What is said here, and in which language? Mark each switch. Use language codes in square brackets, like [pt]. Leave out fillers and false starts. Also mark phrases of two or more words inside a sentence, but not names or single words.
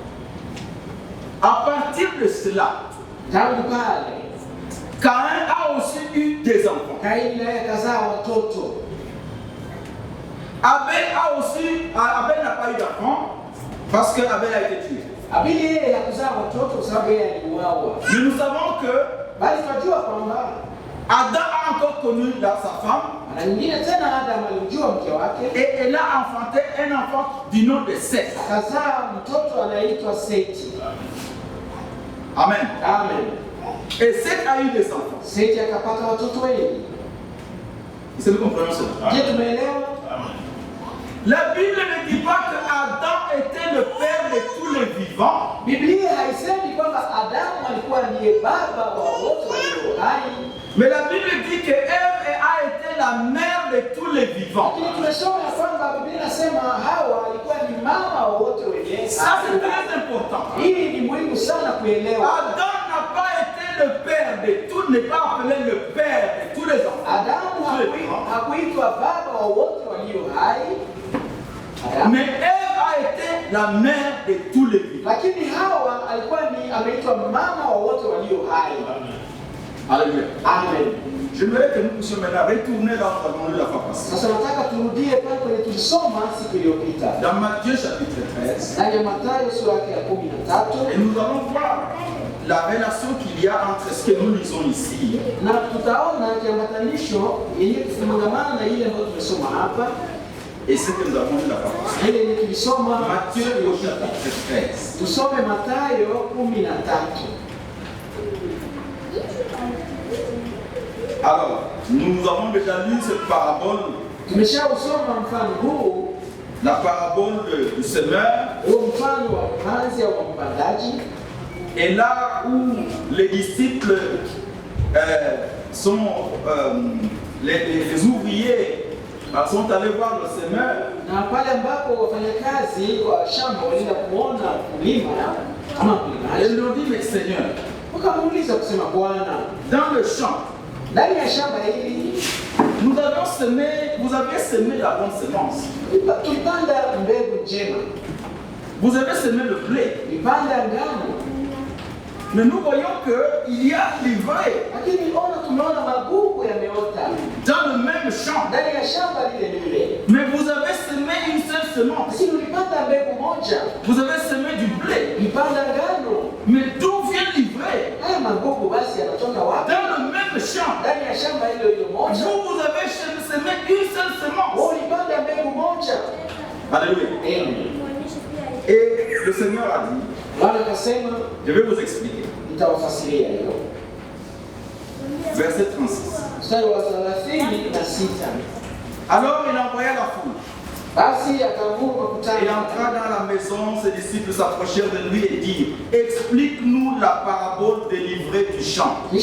[fr] À partir de cela, [sw] tangu pale [fr] Caïn a aussi eu des enfants. [sw] Kaini naye akazaa watoto. [fr] Abel n'a pas eu d'enfant parce que Abel a été tué. [sw] Habili yeye hakuzaa watoto kwa sababu yeye aliuawa. [fr] Mais nous savons que [sw] bali tunajua kwamba [fr] Adam a encore connu sa femme. [sw] Na nyingine tena Adam alimjua mke wake. [fr] Et elle a enfanté un enfant du nom de Seth. [sw] Akazaa mtoto anaitwa Seti. [fr] Amen. [sw] Amen. [fr] Et Seth a eu des enfants. [sw] Seti akapata watoto wengi. [fr] Est-ce que nous comprenons cela? [sw] Je tumeelewa? [fr] La Bible ne dit pas que Adam était le père de tous les vivants. [sw] Biblia haisemi kwamba Adamu alikuwa ndiye baba wa wote walio hai. [fr] Mais la Bible dit que Ève a été la mère de tous les vivants. [sw] Lakini tumesoma kwamba Biblia inasema Hawa alikuwa ni mama wa wote wenye hai. [fr] Ça c'est très important. [sw] Hii ni muhimu sana kuelewa. [fr] Adam n'a pas été le père de tous, n'est pas appelé le père de tous les enfants. [sw] Adamu hakuitwa baba wa wote walio hai. [fr] Mais Ève a été la mère de tous les vivants. [sw] Lakini Hawa alikuwa ni ameitwa mama wa wote walio hai. [fr] Alléluia. [sw] Amen. [fr] J'aimerais que nous puissions maintenant retourner là où nous avons lu la fois passée. [sw] Sasa nataka turudie pale kwenye tulisoma siku iliyopita. [fr] Dans Matthieu chapitre 13. [sw] Ndani ya Mathayo sura ya 13. [fr] Et nous allons voir la relation qu'il y a entre ce que nous lisons ici. [sw] Na tutaona kiambatanisho yenye kufungamana na ile ambayo tumesoma hapa. [fr] Et ce que nous avons lu la fois passée. [sw] Ile yenye tulisoma [fr] Matthieu chapitre 13. [sw] Tusome Mathayo 13. [fr] Alors, nous avons déjà lu cette parabole. [sw] Tumeshausoma mfano huu, [fr] la parabole du semeur. [sw] Mfano wa mpanzi au mpandaji. [fr] Et là où les disciples sont les ouvriers sont allés voir le semeur. [sw] Na pale ambapo wafanyakazi wa shamba walienda kuona mkulima ama mlimaji. [fr] Ils lui ont dit, mais Seigneur, [sw] wakamuuliza kusema Bwana, [fr] dans le champ, [sw] ndani ya shamba hili [fr] nous avons semé, vous avez semé la bonne semence. [sw] Tulipanda mbegu njema. [fr] Vous avez semé le blé. [sw] Tulipanda ngano. [fr] Mais nous voyons qu'il y a l'ivraie. [sw] Lakini tunaona magugu yameota [fr] dans le même champ. [sw] Ndani ya shamba lile lile. [fr] Mais vous avez semé une seule semence. [sw] Lakini ulipanda mbegu moja. [fr] Vous avez semé du blé. [sw] Ulipanda ngano. [fr] Mais d'où vient l'ivraie? [sw] Haya magugu basi yanatoka wapi? [fr] Dans le même champ. [sw] Ndani ya shamba hilo moja. [fr] Vous avez semé une seule semence. [sw] Ulipanda mbegu moja. [fr] Alléluia. [sw] Amen. [fr] Et le Seigneur a dit, je vais vous expliquer. Verset 36. Alors il envoya la foule. Il entra dans la maison, ses disciples s'approchèrent de lui et dirent, explique-nous la parabole de l'ivraie du champ.